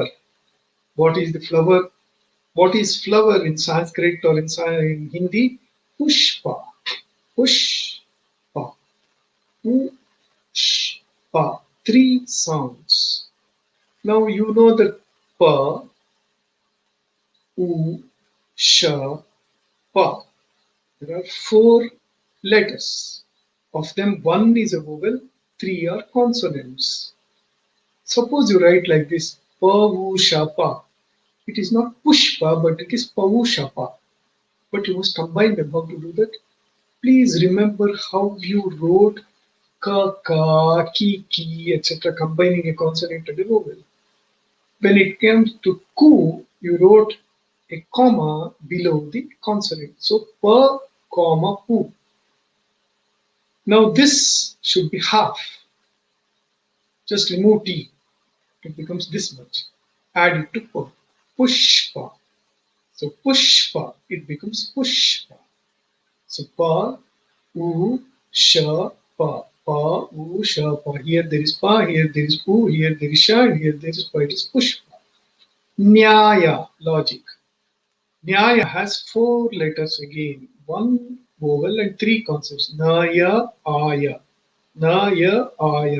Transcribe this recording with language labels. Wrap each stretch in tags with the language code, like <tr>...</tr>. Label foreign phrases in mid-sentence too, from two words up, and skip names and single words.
<en>What is the flower? What is flower in Sanskrit or in Hindi? Pushpa. Pushpa. Pushpa. Three sounds. Now you know that pa, u, sha, pa. There are four letters. Of them, one is a vowel, three are consonants. Suppose you write like this, pa, u, sha, pa. It is not pushpa, but it is pa, u, sha, pa. But you must combine them. How to do that? Please remember how you wrote ka, ka, ki, etc., combining a consonant and a vowel. When it comes to ku, you wrote a comma below the consonant. So pa, comma, pu. Now this should be half. Just remove t. It becomes this much. Add it to pa. Pushpa. So pushpa. It becomes pushpa. So pa, u, sha, pa. pa, u, sha, pa. Here there is pa, here there is u, here there is sha, and here there is pa. It is pushpa. Nyaya, logic. Nyaya has four letters again, one vowel and three consonants. Naya, aya. Naya, aya.</en>